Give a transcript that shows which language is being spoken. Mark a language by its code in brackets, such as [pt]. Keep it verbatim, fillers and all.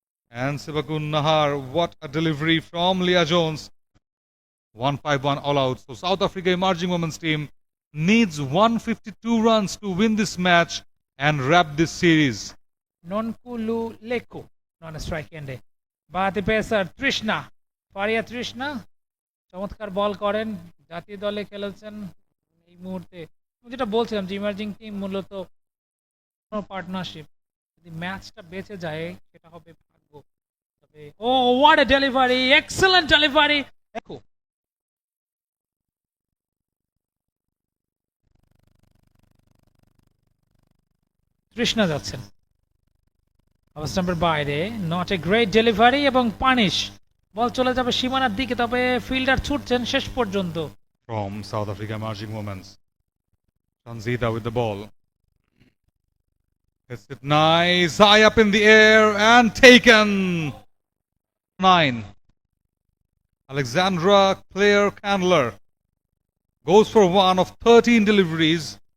[en] And Sibakun Nahar, what a delivery from Leah Jones. one fifty-one all out. So South Africa Emerging Women's Team needs one hundred fifty-two runs to win this match and wrap this series. Nonkulu Leku, non-strike ende. [bn] Bati pesar Trishna, Faria Trishna, চমৎকার ball করেন, জাতীয় দলে খেলেছেন। এই মুহূর্তে আমি যেটা বলছিলাম যে ইমার্জিং টিম মূলত পার্টনারশিপ, যদি ম্যাচটা বেঁচে যায় সেটা হবে ভাগ্য। তবে [en] ও what a delivery, excellent delivery. [bn] দেখো তৃষ্ণা যাচ্ছেন অবস্থানের বাইরে, [en] not a great delivery [bn] এবং পানিশ, বল চলে যাবে সীমানার দিকে। তবে ফিল্ডার ছুটছেন শেষ পর্যন্ত। [en] From South Africa Emerging Women's, Tanzida with the ball. Hits it nice, high up in the air and taken. Nine. Alexandra Claire Candler goes for one of thirteen deliveries.